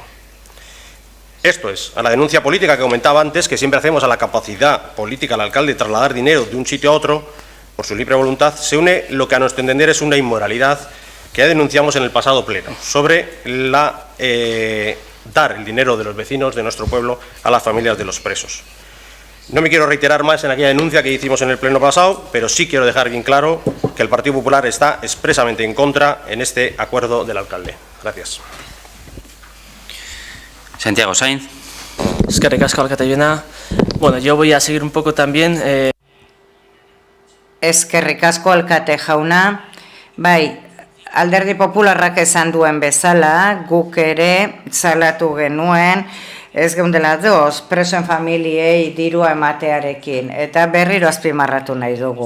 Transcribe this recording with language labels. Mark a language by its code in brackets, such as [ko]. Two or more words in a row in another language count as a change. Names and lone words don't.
[es] Esto es, a la denuncia política que comentaba antes, que siempre hacemos a la capacidad política del alcalde de trasladar dinero de un sitio a otro por su libre voluntad, se une lo que a nuestro entender es una inmoralidad que ya denunciamos en el pasado pleno, sobre dar el dinero de los vecinos de nuestro pueblo a las familias de los presos. No me quiero reiterar más en aquella denuncia que hicimos en el pleno pasado, pero sí quiero dejar bien claro que el Partido Popular está expresamente en contra en este acuerdo del alcalde. Gracias. Santiago Sainz. [eu] Eskerrik asko alkateena. [es] Bueno, yo voy a seguir un poco también. [eu] Eskerrik asko alkate jauna. Bai, Alderdi Popularrak esan duen bezala, guk ere salatu genuen, ez geundela presoen familiei dirua ematearekin, eta berriro azpimarratu nahi dugu.